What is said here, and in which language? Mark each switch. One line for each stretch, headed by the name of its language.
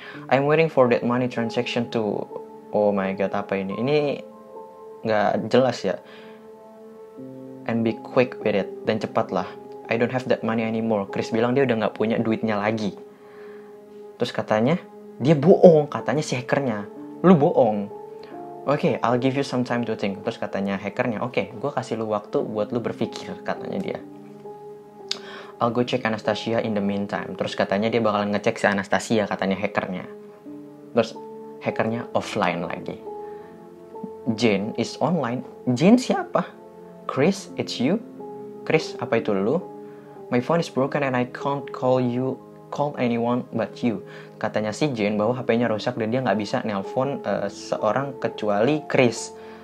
English: I'm waiting for that money transaction to.
Indonesian: Oh my god, apa ini? Ini nggak jelas ya.
English: And be quick with it.
Indonesian: Dan cepatlah.
English: I don't have that money anymore.
Indonesian: Chris bilang dia udah nggak punya duitnya lagi. Terus katanya, dia bohong. Katanya si hackernya. Lu bohong.
English: Oke, I'll give you some time to think.
Indonesian: Terus katanya hackernya, oke, gue kasih lu waktu buat lu berpikir. Katanya dia.
English: I'll go check Anastasia in the meantime.
Indonesian: Terus katanya dia bakalan ngecek si Anastasia. Katanya hackernya. Terus hackernya offline lagi.
English: Jane is online. Jane
Indonesian: siapa?
English: Chris, it's you? Chris,
Indonesian: apa itu lu?
English: My phone is broken and I can't call anyone but you.
Indonesian: Katanya si Jane bahwa HP-nya rusak dan dia nggak bisa nelpon seorang kecuali Chris.